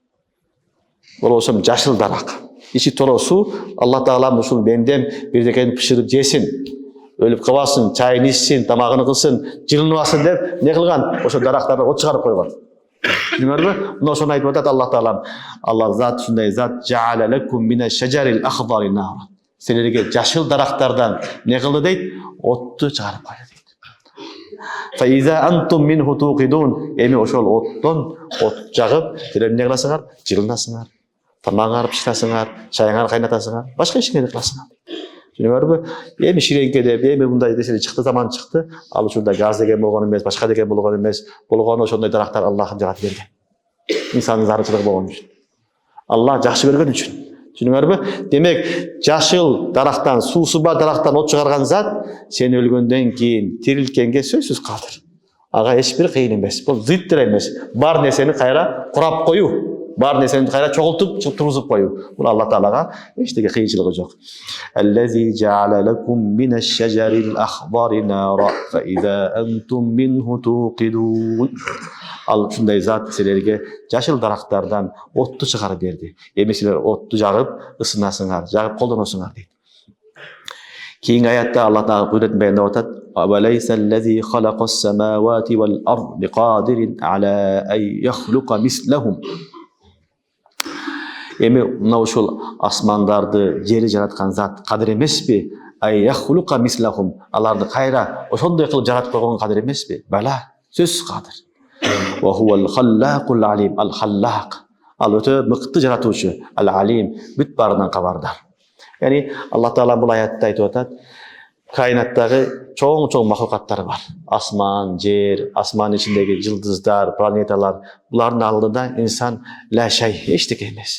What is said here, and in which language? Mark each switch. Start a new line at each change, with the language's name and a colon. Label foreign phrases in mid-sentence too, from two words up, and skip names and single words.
Kyrgyz: Бул ошо жашыл дарак. Ичи торо суу, Алла таалам ушул бендем бирдекени пиширип жесин, өлүп калбасын, чайын ичсин, тамагын кылсын, жылынбасын деп эмне кылган? Ошо дарактардан от чыгарып койгон. Түшүнүңөрбү? Мына ошону айтып атат Аллах таалам.
Arabic: Аллах зат ушундай зат جعل لكم من الشجر الأخضر نارا.
Kyrgyz: Силерге жашыл дарактардан эмне кылды дейт? Отту чыгарып койду дейт.
Arabic: فإذا أنتم منه توقدون.
Kyrgyz: Эми ошол оттон от жагып, силер эмне кыласыңар? Жылынасыңар, тамагыңарды пиширасыңар, чайыңарды кайнатасыңар, башка ишиңерди кыласыңар. Түшүнүңөрбү? Эми ширеңке деп, эми мындай десе чыкты, заман чыкты. Ал учурда газ деген болгон эмес, башка деген болгон эмес. Болгону ошондой дарактар Аллах жаратып берген. Инсандын зарычылыгы болгон үчүн. Аллах жакшы көргөн үчүн. Түшүнүңөрбү? Демек, жашыл дарактан, суусу бар дарактан от чыгарган зат сен өлгөндөн кийин тирилткенге сөзсүз кадыр. Ага эч бир кыйын эмес. Бул зыт деле эмес. Бар нерсени кайра курап коюу. Бар нерсени кайра чогултуп, тургузуп коюу. Бул Алла таалага эчтеке кыйынчылыгы жок.
Arabic: الذي جعل لكم من الشجر الأخضر نارا فإذا أنتم منه توقدون.
Kyrgyz: Ал ушундай зат силерге жашыл дарактардан отту чыгарып берди. Эми силер отту жагып, ысынасыңар, жагып колдоносуңар дейт. Кийинки аятта Алла таала кудретин баяндап атат.
Arabic: أوليس الذي خلق السماوات والأرض بقادر على أن يخلق مثلهم.
Kyrgyz: Эми мына ушул асмандарды, жери жараткан зат кадыр эмеспи?
Arabic: أن يخلق مثلهم.
Kyrgyz: Аларды кайра ошондой кылып жаратып койгон кадыр эмеспи? Бала, сөзсүз кадыр.
Arabic: وهو الخلاق العليم.
Kyrgyz: Ал-халлак. Ал өтө мыкты жаратуучу. Ал-алим. Бүт баарынан кабардар. Яни Алла таала бул аятта айтып атат, кайнаттагы чоң махлукаттар бар. Асман, жер, асман ичиндеги жылдыздар, планеталар, булардын алдында инсан
Arabic: لا شيء,
Kyrgyz: эчтеке эмес.